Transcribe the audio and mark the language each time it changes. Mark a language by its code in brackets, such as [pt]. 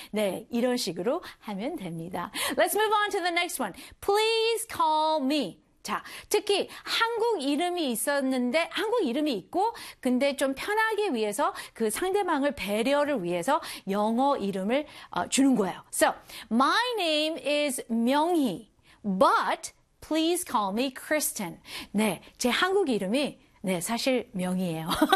[ko] 네, 이런 식으로 하면 됩니다. [en] Let's move on to the next one. Please call me. [ko] 자, 특히 한국 이름이 있었는데, 한국 이름이 있고, 근데 좀 편하게 위해서 그 상대방을 배려를 위해서 영어 이름을 주는 거예요. [en] So, my name is 명희, but please call me Kristen. [ko] 네, 제 한국 이름이, 네, 사실 명희예요.